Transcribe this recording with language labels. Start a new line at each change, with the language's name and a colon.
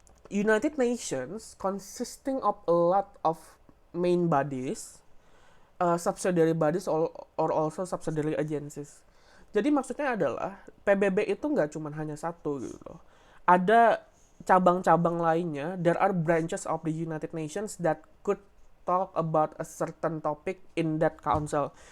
English: United Nations consisting of a lot of main bodies, subsidiary bodies, or also subsidiary agencies.
Indonesian: Jadi maksudnya adalah PBB itu nggak cuma hanya satu gitu loh. Ada cabang-cabang lainnya.
English: There are branches of the United Nations that could talk about a certain topic in that council.